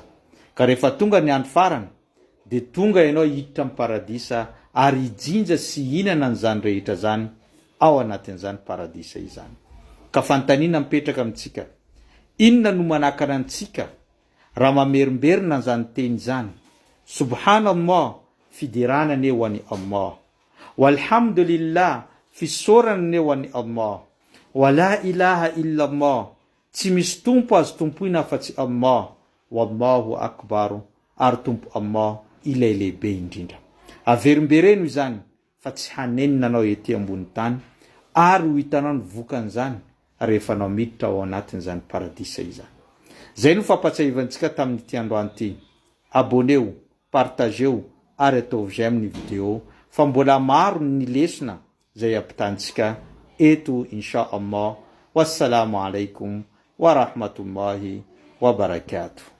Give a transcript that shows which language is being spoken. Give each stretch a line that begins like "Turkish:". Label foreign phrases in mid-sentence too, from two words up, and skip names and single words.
Malagasy: Ka rehefa tonga ny andro farany dia tonga ianao hiditra amin'ny paradisa ary hijinja sy hinana an'izany rehetra zany ao anatin'izany paradisa izany. Ka fanontaniana mipetraka amintsika: inona no manakana antsika raha mamerimberina an'izany teny izany? Subhanallah, fidirana eo any Allah. Walhamdulillah, fisorana eo any Allah.
Arabic: ولا إله إلا الله,
Malagasy: tsy misy tompo azo tompoina afa-tsy Allah.
Arabic: والله أكبر,
Malagasy: ary tompo Allah ilay lehibe indrindra. Averimbereno izany fa tsy hanenina anao ety ambony tany, ary ho hitanao ny vokan'izany rehefa anao miditra ao anatin'izany paradisa izany. Zay no fampatsiavantsika tamin'ity androany ity.
French: Abonnez-vous, partagez-vous
Malagasy: ary ataovy zay amin'ny vidéo fa mbola maro ny lesona zay ampitantsika eto
Arabic: إن شاء الله. والسلام عليكم ورحمة الله وبركاته.